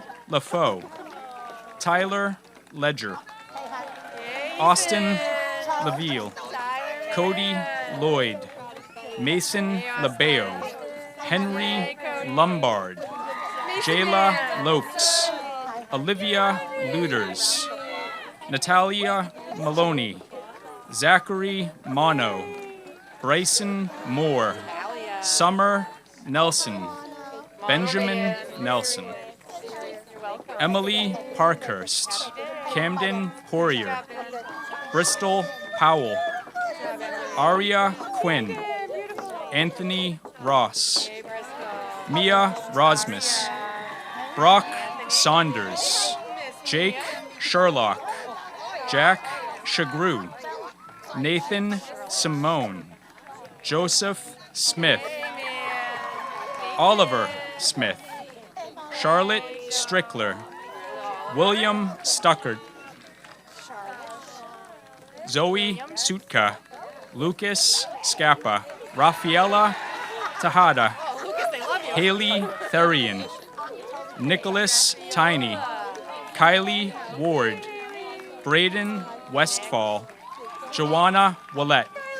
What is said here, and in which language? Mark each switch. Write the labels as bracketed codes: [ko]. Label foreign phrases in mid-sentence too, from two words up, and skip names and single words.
[en] LaFoe, Tyler Ledger, Austin LaVille, Cody Lloyd, Mason LaBeo, Henry Lombard, Jayla Lopes, Olivia Luders, Natalia Maloney, Zachary Mono, Bryson Moore, Summer Nelson, Benjamin Nelson, Emily Parkhurst, Camden Poirier, Bristol Powell, Aria Quinn, Anthony Ross, Mia Rosmus, Brock Saunders, Jake Sherlock, Jack Shagru, Nathan Simone, Joseph Smith, Oliver Smith, Charlotte Strickler, William Stuckert, Zoe Sutka, Lucas Scappa, Rafaela Tejada, Haley Therian, Nicholas Tiny, Kylie Ward, Braden Westfall, Joanna Willett.